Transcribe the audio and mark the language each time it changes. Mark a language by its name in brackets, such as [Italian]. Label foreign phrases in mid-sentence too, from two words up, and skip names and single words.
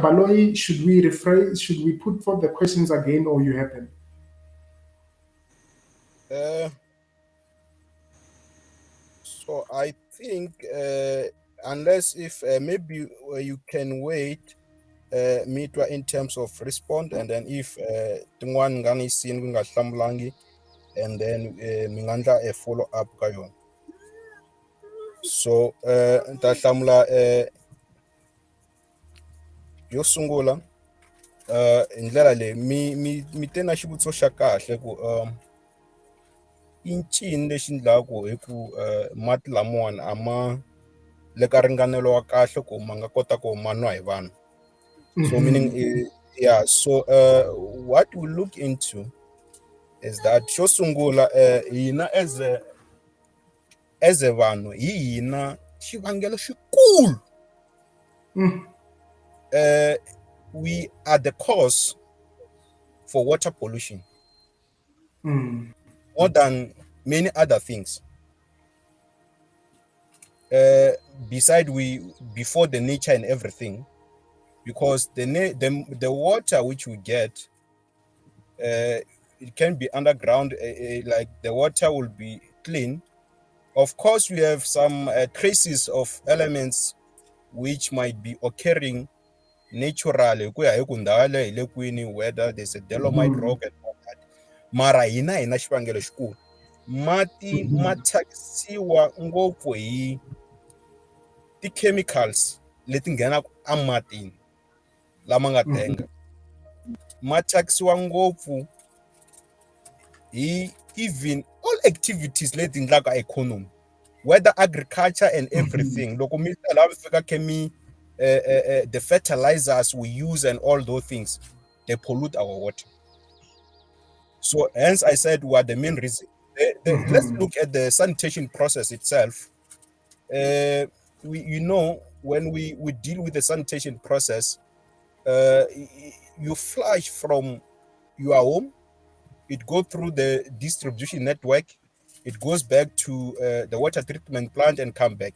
[English] Baloyi, should we rephrase, should we put forth the questions again, or you have them? So I think unless if maybe you can wait me to in terms of respond, and then if [Tsonga] tin'wana nga ni sini ku nga hlamulangi, [English] and then [Tsonga] mi nga ndla [English] a follow up [Tsonga] ka yona. So ni ta hlamula yo sungula hi ndlela leyi mi te na xivutiso xa kahle ku i ncini lexi endlaku hi ku mati lamawani a ma le ka ringanelo wa kahle ku ma nga kota ku ma nwa hi vanhu. [English] So meaning yeah, so what we look into is that [Tsonga] xo sungula hina [English] as a [Tsonga] vanhu hi hina xivangelo xikulu. [English] We are the cause for water pollution more than many other things. Before the nature and everything, because the water which we get, it can be underground, like the water will be clean. Of course, we have some traces of elements which might be occurring naturally, whether there's a dolomite rock and all that. [Tsonga] Mara hina xivangelo xikulu. Mati ma thyakisiwa ngopfu hi ti-chemicals leti nghenaka ematini lama nga tenga. Ma thyakisiwa ngopfu hi [English] even all activities [Tsonga] leti endlaka [English] economy, whether agriculture and everything. [Tsonga] Loko mi ta lava fika [English] the fertilizers we use and all those things, they pollute our water. So hence I said what the main reason. Let's look at the sanitation process itself. When we deal with the sanitation process, you flush from your home, it goes through the distribution network, it goes back to the water treatment plant and come back.